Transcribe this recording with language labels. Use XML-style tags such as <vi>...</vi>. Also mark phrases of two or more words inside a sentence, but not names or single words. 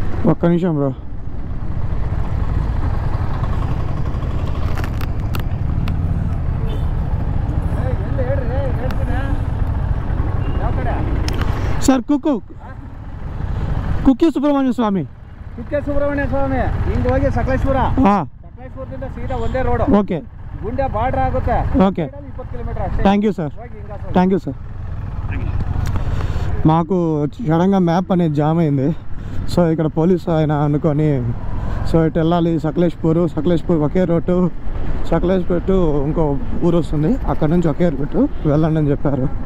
<te>ఒక్క నిమిషం బ్రో.</te> <kn>ಸರ್ ಕುಕ್ಕೆ ಸುಬ್ರಹ್ಮಣ್ಯ ಸ್ವಾಮಿ. ಕುಕ್ಕೆ ಸುಬ್ರಹ್ಮಣ್ಯ ಸ್ವಾಮಿ ಹಿಂಗೆ ಹೋಗಿ ಸಕಲೇಶ್ಪುರ. ಸಕಲೇಶ್ಪುರದಿಂದ ಸೀದಾ ಒಂದೇ ರೋಡ್. ಓಕೆ. ಗುಂಡ್ಯ ಬಾರ್ಡರ್ ಆಗುತ್ತೆ.</kn> <te>ఓకే</te> <kn>20 ಕಿಲೋಮೀಟರ್ ಅಷ್ಟೇ.</kn> <en>thank you sir. thank you sir.</en> <te>మాకు సడన్గా మ్యాప్ అనేది జామ్ అయింది. సో ఇక్కడ పోలీస్ ఆయన అనుకొని సో ఇటు వెళ్ళాలి సకలేష్పూర్ ఒకే రోడ్డు. సకలేష్పూర్ టు ఇంకో ఊరు వస్తుంది, అక్కడ నుంచి ఒకే రూటు వెళ్ళండి అని చెప్పారు.</te>